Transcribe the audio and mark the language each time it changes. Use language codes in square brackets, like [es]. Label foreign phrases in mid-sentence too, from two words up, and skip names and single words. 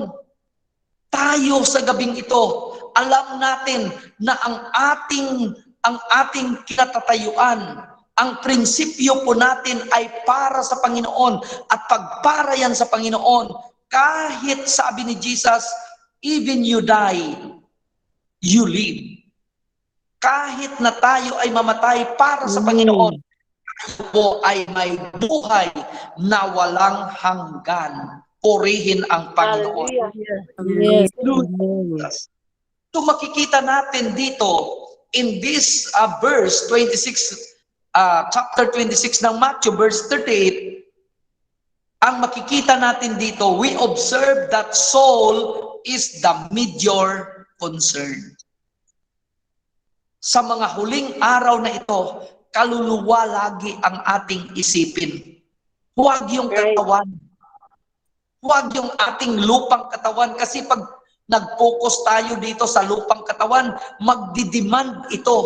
[tl] Tayo sa gabing ito, alam natin na ang ating kinatatayuan, ang prinsipyo po natin ay para sa Panginoon. At pagpara yan sa Panginoon, kahit sabi ni Jesus, [en] even you die, you live. [tl] Kahit na tayo ay mamatay para sa Panginoon, tayo po ay may buhay na walang hanggan. Purihin ang Panginoon. Yes. So makikita natin dito [en] in this verse [tl] 26, chapter 26 ng Matthew, verse 38, ang makikita natin dito, [en] we observe that soul is the major concern. [tl] Sa mga huling araw na ito, kaluluwa lagi ang ating isipin. Huwag yung katawan. Huwag yung ating lupang katawan. Kasi pag nag-focus tayo dito sa lupang katawan, magdidemand ito.